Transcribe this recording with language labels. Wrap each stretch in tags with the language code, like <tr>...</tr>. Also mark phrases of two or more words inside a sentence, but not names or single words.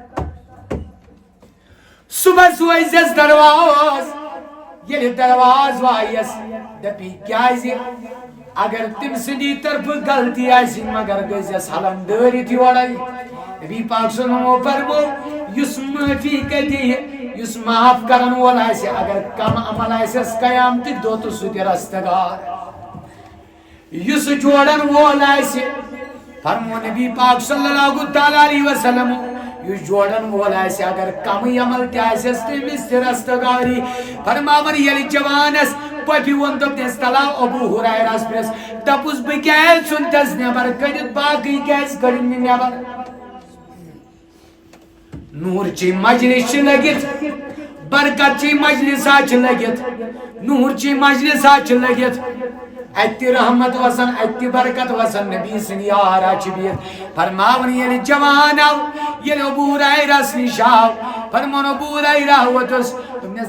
<ks>صُبحس وٲیزٮ۪س درواز ییٚلہِ درواز وایس دپی کیٛازِ اگر تٔمۍ سٕنٛدی طرفہٕ غلطی آسہِ مگر گٔژھۍزٮ۪س حلن دٲرِتھ یورے نبی پاک صلی</ks> <ar>اللہ علیہ وسلم</ar> <ks>فرموو یُس معٲفی کرِ دِیہِ یُس معاف کرن وول آسہِ اگر کم عمل آسٮ۪س قیامتٕکۍ دۄہ تہٕ سُہ تہِ رستگار یُس جوڑن وول آسہِ فرموو نبی پاک</ks> <ar>صلی اللہ تعالیٰ علیہ وسلم</ar> <ks>یُس جوڑن وول آسہِ اگر کمٕے عمل تہِ آسٮ۪س تٔمِس تہِ رستگاری فرماون ییٚلہِ جوانس پۄپھِ ووٚن دوٚپنس تلا ابو ہریرہس پرٛژھ دپُس بہٕ کیٛازِ ژھُنتس نٮ۪بر کٔڑِتھ باقٕے کیٛازِ کٔڑِنۍ نہٕ نٮ۪بر نوٗرچی مجلس چھِ لٔگِتھ برکتچی مجلسا چھِ لٔگِتھ نوٗرچی مجلسا چھِ لٔگِتھ اتہِ تہِ رحمت وسان اتہِ تہِ برکت وسان نبی سٕنٛدۍ یارا چھِ بِہِتھ فرماون ییٚلہِ جوان آو ییٚلہِ ابو ہریرہس نِش آو فرمون ابو ہریرہ ووتُس دوٚپنس</ks>